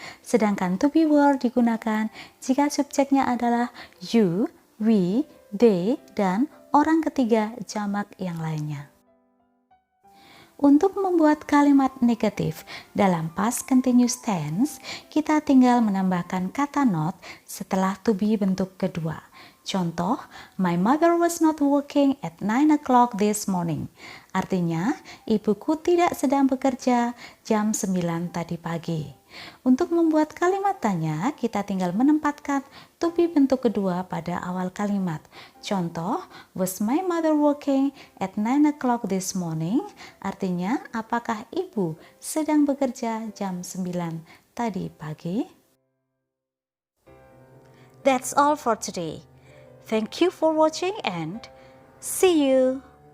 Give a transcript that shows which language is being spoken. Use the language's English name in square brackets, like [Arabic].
[Indonesian] Sedangkan to be were digunakan jika subjeknya adalah you, we, they, dan orang ketiga jamak yang lainnya. Untuk membuat kalimat negatif dalam past continuous tense, kita tinggal menambahkan kata not setelah to be bentuk kedua. Contoh, [English] my mother was not working at 9 o'clock this morning. [Indonesian] Artinya, ibuku tidak sedang bekerja jam 9 tadi pagi. Untuk membuat kalimat tanya, kita tinggal menempatkan to be bentuk kedua pada awal kalimat. Contoh, [English] was my mother working at 9 o'clock this morning? [Indonesian] Artinya, apakah ibu sedang bekerja jam 9 tadi pagi? [English] That's all for today. Thank you for watching and see you.